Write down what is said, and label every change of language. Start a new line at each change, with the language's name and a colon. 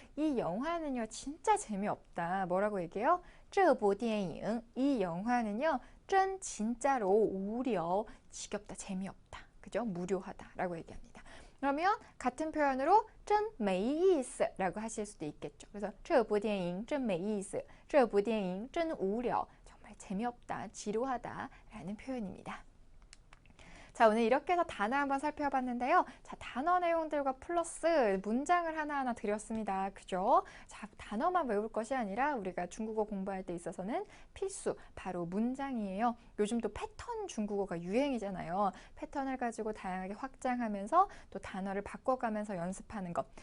Korean: 이 영화는요, 진짜 재미없다. 뭐라고 얘기해요?
Chinese: 这部电影,
Korean: 이 영화는요, 真진짜로 우려, 지겹다, 재미없다. 그죠? 무료하다라고 얘기합니다. 그러면 같은 표현으로
Chinese: 真没意思
Korean: 라고 하실 수도 있겠죠. 그래서
Chinese: 这部电影真没意思, 这部电影真无聊,
Korean: 정말 재미없다, 지루하다 라는 표현입니다. 자, 오늘 이렇게 해서 단어 한번 살펴봤는데요. 자, 단어 내용들과 플러스 문장을 하나하나 드렸습니다. 그죠? 자, 단어만 외울 것이 아니라 우리가 중국어 공부할 때 있어서는 필수, 바로 문장이에요. 요즘 또 패턴 중국어가 유행이잖아요. 패턴을 가지고 다양하게 확장하면서 또 단어를 바꿔가면서 연습하는 것.